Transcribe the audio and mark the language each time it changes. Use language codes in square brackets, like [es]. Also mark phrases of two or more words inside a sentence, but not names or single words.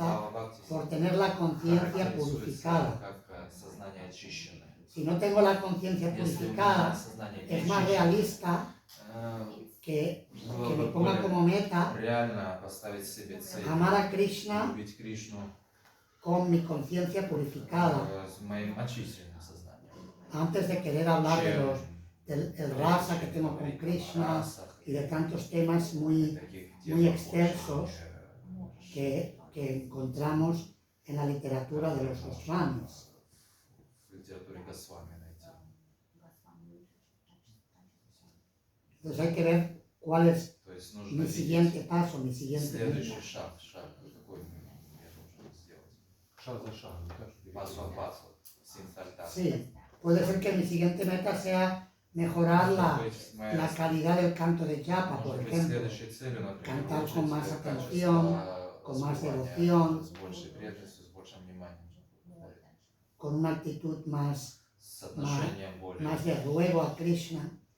[ru] Бхава Бхакти [es] por tener la conciencia [ru] характеризуется [es] purificada. [ru] как сознание очищенное. [es] Si no tengo la conciencia [ru] Если у меня [es] purificada, [ru] сознание [es] es más [ru] очищенное, [es] realista que [ru] было [es] me [ru] бы [es] ponga [ru] более [es] como meta [ru] реально поставить себе цель, [es] amar a Krishna [ru] любить Кришну [es] con mi conciencia purificada, [ru] с моим очищенным сознанием. [es] antes de querer hablar de [ru] Чем [es] del rasa que tengo con [ru] говорить о [es] Krishna [ru] расах [es] y de tantos temas muy [ru] таких [es] muy [ru] темах [es] extensos [ru] можешь [es] que encontramos en la literatura de los Goswamis. [ru] в литературе Госвами найти. [es] Entonces hay que ver cuál es [ru] То есть нужно [es] mi [ru] видеть [es] siguiente paso, mi siguiente [ru] следующий [es] meta. [ru] шаг, какой я должен сделать. Шаг за шагом, так что [es] Paso a paso, sin saltar. Sí, puede ser que mi siguiente meta sea mejorar la calidad del canto de japa, por ejemplo. Cantar con más atención, con más devoción, con una actitud más de ruego a Krishna.